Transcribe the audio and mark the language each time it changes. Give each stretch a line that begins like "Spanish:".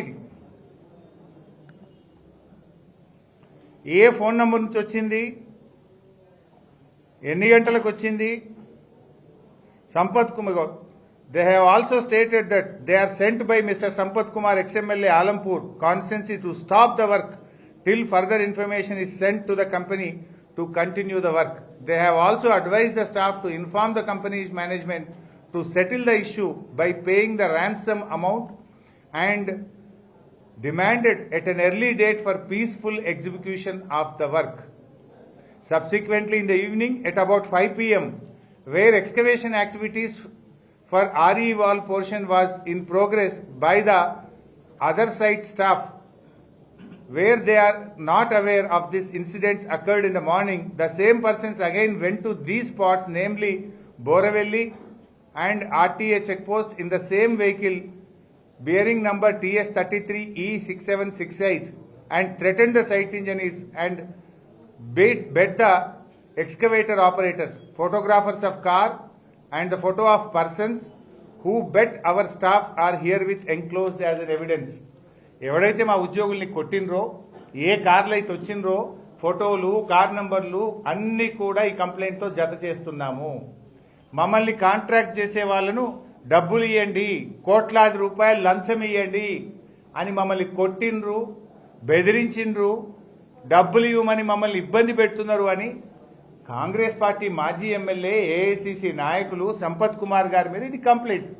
Telugu: ఇది ఏ phone number నుంచి వచ్చింది, ఎన్ని గంటలకు వచ్చింది?
English: Sampath Kumar, they have also stated that they are sent by mister Sampath Kumar ex MLA Alampur constituency to stop the work till further information is sent to the company to continue the work. They have also advised the staff to inform the company's management to settle the issue by paying the ransom amount and demanded at an early date for peaceful execution of the work. Subsequently, in the evening at about 5 p.m., where excavation activities for RE wall portion was in progress by the other site staff, where they are not aware of this incidents occurred in the morning, the same persons again went to these spots, namely Boravelli and RTA checkpost in the same vehicle bearing number TS33E6768 and threatened the site engineers and bid the excavator operators, photographers of car and the photo of persons who bet our staff are herewith enclosed as an evidence.
Telugu: ఎవడైతే మా ఉద్యోగుల్ని కొట్టినరో, ఏ కార్లు అయితే వచ్చినరో, ఫోటోలు, car నంబర్లు అన్ని కూడా ఈ కంప్లైంట్తో జత చేస్తున్నాము. మమ్మల్ని కాంట్రాక్ట్ చేసే వాళ్ళను డబ్బులు ఇవ్వండి, కోట్లాది రూపాయలు లంచం ఇవ్వండి అని మమ్మల్ని కొట్టినరు, బెదిరించిండ్రు, డబ్బులు ఇవ్వమని మమ్మల్ని ఇబ్బంది పెడుతున్నారు అని కాంగ్రెస్ పార్టీ మాజీ ఎమ్మెల్యే ఏఐసిసి నాయకులు సంపత్ కుమార్ గారి మీద ఇది కంప్లైంట్.